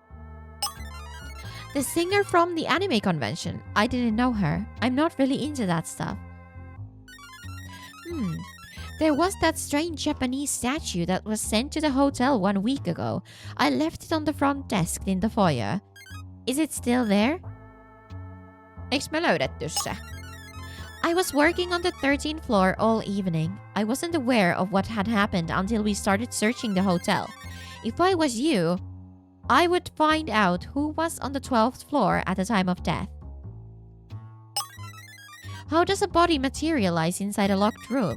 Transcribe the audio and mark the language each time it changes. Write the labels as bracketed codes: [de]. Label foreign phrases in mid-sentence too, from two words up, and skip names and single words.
[en] The singer from the anime convention. I didn't know her. I'm not really into that stuff. There was that strange Japanese statue that was sent to the hotel 1 week ago. I left it on the front desk in the foyer. Is it still there? [fi] Eiks me löydetty se? [en] I was working on the 13th floor all evening. I wasn't aware of what had happened until we started searching the hotel. If I was you, I would find out who was on the 12th floor at the time of death. How does a body materialize inside a locked room?